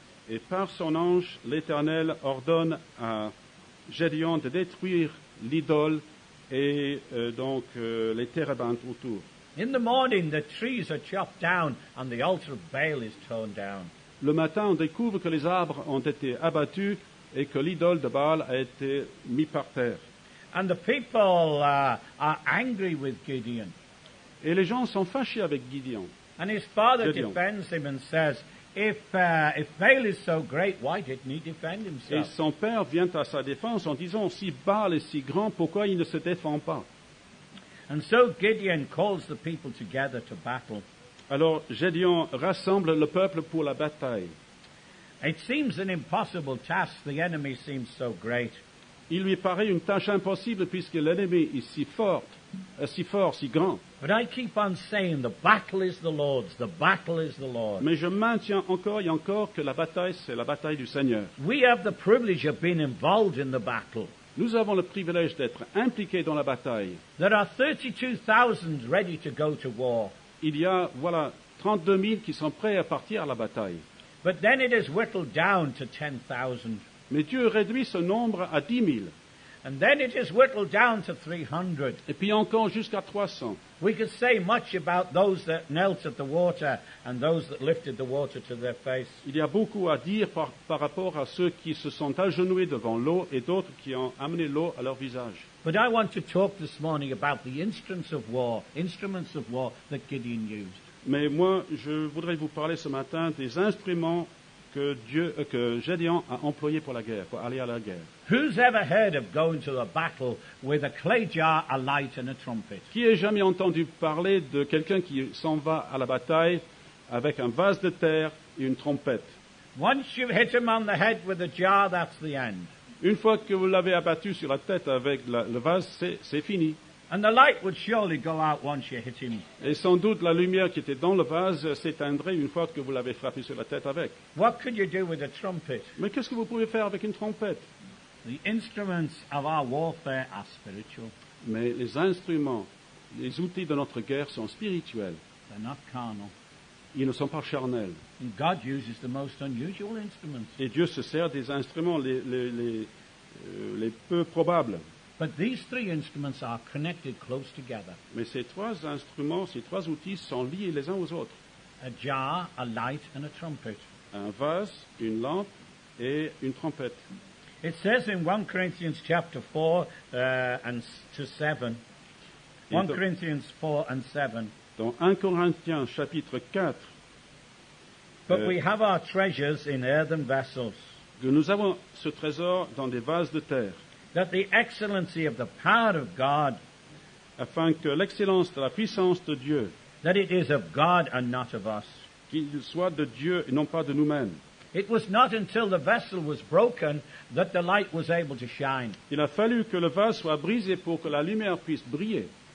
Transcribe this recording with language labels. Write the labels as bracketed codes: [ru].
[fr] Et par son ange, l'Éternel ordonne à Gédéon de détruire l'idole et les térébintes autour. [en] In the morning, the trees are chopped down and the altar of Baal is torn down. [fr] Le matin, on découvre que les arbres ont été abattus et que l'idole de Baal a été mise par terre. [en] And the people are angry with Gideon. [fr] Et les gens sont fâchés avec Gideon. [en] And his father Gideon. defends him and says, if Baal is so great, why didn't he defend [fr] Et [en] himself? [fr] son père vient à sa défense en disant, si Baal est si grand, pourquoi il ne se défend pas? [en] And so Gideon calls the people together to battle. [fr] Alors Gédéon rassemble le peuple pour la bataille. [en] It seems an impossible task. The enemy seems so great. [fr] Il lui paraît une tâche impossible puisque l'ennemi est si fort, si grand. [en] But I keep on saying the battle is the Lord's. The battle is the Lord's. [fr] Mais je maintiens encore et encore que la bataille, c'est la bataille du Seigneur. [en] We have the privilege of being involved in the battle. [fr] Nous avons le privilège d'être impliqués dans la bataille. [en] There are 32,000 ready to go to war. [fr] Il y a, 32 000 qui sont prêts à partir à la bataille. [en] But then it is whittled down to 10,000. [fr] Mais Dieu réduit ce nombre à 10 000. [en] And then it is whittled down to 300. [fr] Et puis encore jusqu'à 300. [en] We could say much about those that knelt at the water and those that lifted the water to their face. [fr] Il y a beaucoup à dire par rapport à ceux qui se sont agenouillés devant l'eau et d'autres qui ont amené l'eau à leur visage. [en] But I want to talk this morning about the instruments of war that Gideon used. [fr] Mais moi, je voudrais vous parler ce matin des instruments que Gédéon a employés pour la guerre, pour aller à la guerre. [en] Who's ever heard of going to a battle with a clay jar, a light and a trumpet? [fr] Qui a jamais entendu parler de quelqu'un qui s'en va à la bataille avec un vase de terre et une trompette? [en] Once you've hit him on the head with a jar, that's the end. [fr] Une fois que vous l'avez abattu sur la tête avec le vase, c'est fini. [en] And the light would surely go out once you hit him. [fr] Et sans doute la lumière qui était dans le vase s'éteindrait une fois que vous l'avez frappé sur la tête avec. [en] What could you do with a trumpet? [fr] Mais qu'est-ce que vous pouvez faire avec une trompette? [en] The instruments of our warfare are spiritual. [fr] Mais les instruments, les outils de notre guerre sont spirituels. [en] They're not carnal. [fr] Ils ne sont pas charnels. [en] And God uses the most unusual instruments. [fr] Et Dieu se sert des instruments les peu probables. [en] But these three instruments are connected close together. [fr] Mais ces trois instruments, ces trois outils sont liés les uns aux autres. [en] A jar, a light, and a trumpet. [fr] Un vase, une lampe et une trompette. [en] It says in 1 Corinthians chapter 4 and to 7. 1 Corinthians 4 and 7. [fr] Dans 1 Corinthiens chapitre 4, [en] But we have our treasures in earthen vessels, [fr] que nous avons ce trésor dans des vases de terre, [en] that the excellency of the power of God, [fr] afin que l'excellence de la puissance de Dieu, [en] that it is of God and not of us. [fr] qu'il soit de Dieu et non pas de nous-mêmes. [en] It was not until the vessel was broken that the light was able to shine. [fr] Il a fallu que le vase soit brisé pour que la lumière puisse briller.